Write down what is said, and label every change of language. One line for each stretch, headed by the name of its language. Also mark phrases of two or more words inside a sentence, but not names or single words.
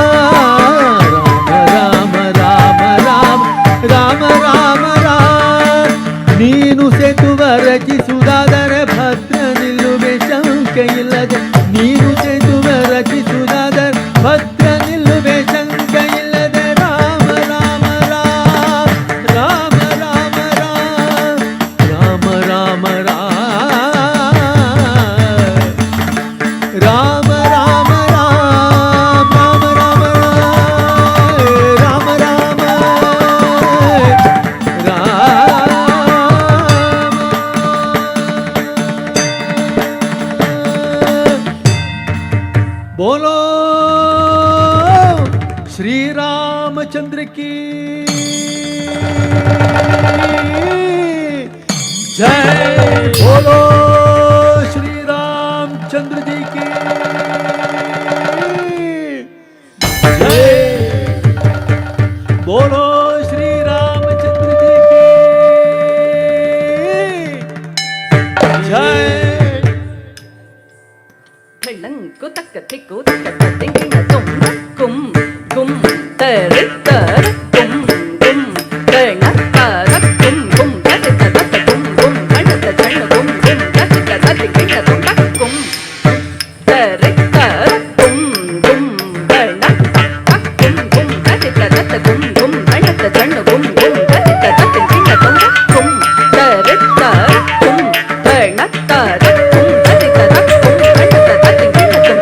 Kannada: ರಾಮ ರಾಮ ರಾಮ ರಾಮ ರಾಮ ರಾಮ ನೀನು ಸೇತುವ ರಚಿಸುವುದಾದರೆ ಭದ್ರ ನಿಲ್ಲುವೆ ಶಂಕೆ ಇಲ್ಲದೆ ನೀನು ಸೇತುವ ರಚಿಸುವುದಾದರೆ ಭದ್ರ ನಿಲ್ಲುವೆ ಶಂಕೆ ಇಲ್ಲದೆ ರಾಮ ರಾಮ ರಾಮ ರಾಮ ರಾಮ ರಾಮ ರಾಮ ರಾಮ ರಾಮ ರಾಮ ರಾಮ ರಾಮ ರಾಮ ರಾಮ
Hindi: बोलो श्री रामचंद्र की जय बोलो श्री रामचंद्र जी की जय बोलो श्री रामचंद्र जी की जय ಕು ತಕ್ಕ ತಿಕ್ಕು ತಕ್ಕ ತಿಂಗಿನ ತುಂ ಕುಂ ಗುಂ ತರಿ ತರ ಕುಂ ಗುಂ ತಣ ತರ ಕುಂ ಗುಂ ತರಿ ತರ ಕುಂ ಗುಂ ಗಣತ ಜಣ ಗುಂ ಗುಂ ತರಿ ತರ ತಿಂಗಿನ ತುಂ ಕುಂ ತರಿ ತರ ಕುಂ ಗುಂ ಗಣ ಕುಂ ಗುಂ ತರಿ ತರ ಕುಂ ಗುಂ ಗಣತ ಜಣ ಗುಂ ಗುಂ ತರಿ ತರ ತಿಂಗಿನ ತುಂ ಕುಂ ತರಿ ತರ ಕುಂ ಗಣ ತರ ಕುಂ ತರಿ ತರ ಕುಂ ಗಣತ ತಿಂಗಿನ